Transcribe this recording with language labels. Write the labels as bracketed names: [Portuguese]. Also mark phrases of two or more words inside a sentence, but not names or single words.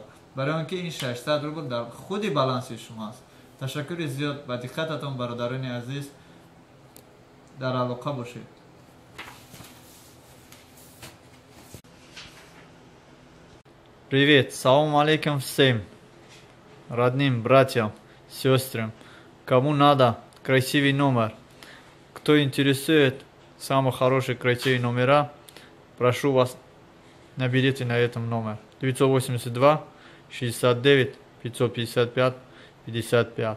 [Tajik] Барои он ки ин 600 рубл дар худи баланси шумо аст. Ташаккури зиёд ба диққататон бародарони азиз, дар алоқа бошед. [Russian] Привет, [Arabic] سلام عليكم [Russian] всем родным братьям, сестрам. Кому надо красивый номер, кто интересует самые хорошие красивые номера, прошу вас, наберите на этом номер 982 69 555 55.